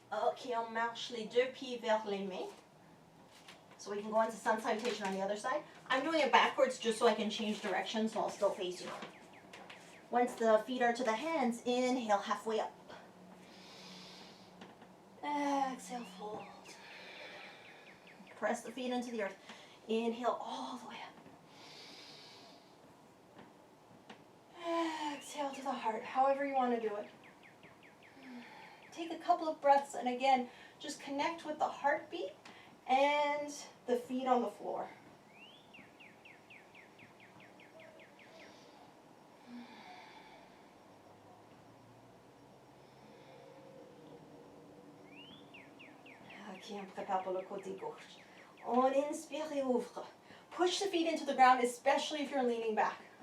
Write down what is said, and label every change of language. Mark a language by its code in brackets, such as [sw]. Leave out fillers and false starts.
[fr] Okay, on marche les 2 pieds vers les mains. [en] So we can go into sun salutation on the other side. I'm doing it backwards just so I can change direction, so I'll still face you. Once the feet are to the hands, inhale halfway up. Exhale, fold. Press the feet into the earth. Inhale all the way up. Exhale to the heart, however you want to do it. Take a couple of breaths, and again, just connect with the heartbeat and the feet on the floor. [fr] Ok, on prépare pour le côté gauche. On inspire et ouvre. [en] Push the feet into the ground, especially if you're leaning back.